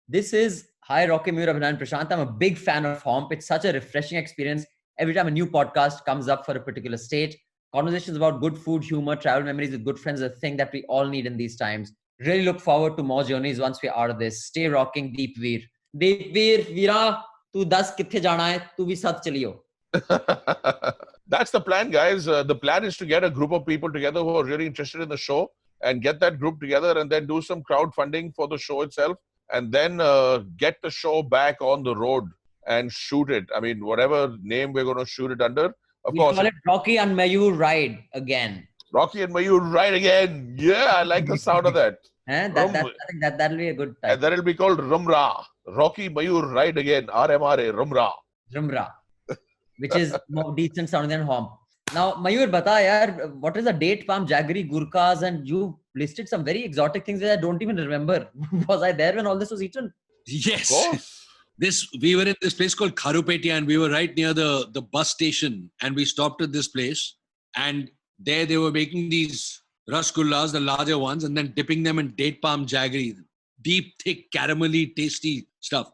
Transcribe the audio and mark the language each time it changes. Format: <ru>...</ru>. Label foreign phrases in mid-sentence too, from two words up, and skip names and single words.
<en>This is Hi Rocky, Mayur, Abhinan, Prashant. I'm a big fan of Homp. It's such a refreshing experience. Every time a new podcast comes up for a particular state, conversations about good food, humor, travel memories with good friends is a thing that we all need in these times. Really look forward to more journeys once we're out of this. Stay rocking,</en> <pa>Deepveer. Deepveer, Veera, ਤੂੰ 10 ਕਿੱਥੇ ਜਾਣਾ ਹੈ, ਤੂੰ ਵੀ ਸਾਥ ਚੱਲੀਓ.</pa> <en>That's the plan, guys. The plan is to get a group of people together who are really interested in the show and get that group together and then do some crowdfunding for the show itself and then get the show back on the road and shoot it. I mean, whatever name we're going to shoot it under. Of We course, call it Rocky and Mayur Ride again. Rocky and Mayur Ride Again. Yeah, I like the sound of that. I think that'll be a good And title. then it'll be called Rumra. Rocky Mayur Ride Again. RMRA. Rumra. Rumra, which is more decent sounding than Homp. Now, Mayur,</en> <hi>बता यार,</hi> <en>what is a date palm, jaggery, gurkhas, and you listed some very exotic things that I don't even remember. Was I there when all this was eaten? Yes. Of course. We were in this place called Kharupetia, and we were right near the bus station, and we stopped at this place, and there they were making these rasgullas, the larger ones, and then dipping them in date palm jaggery, deep, thick, caramelly, tasty stuff.</en>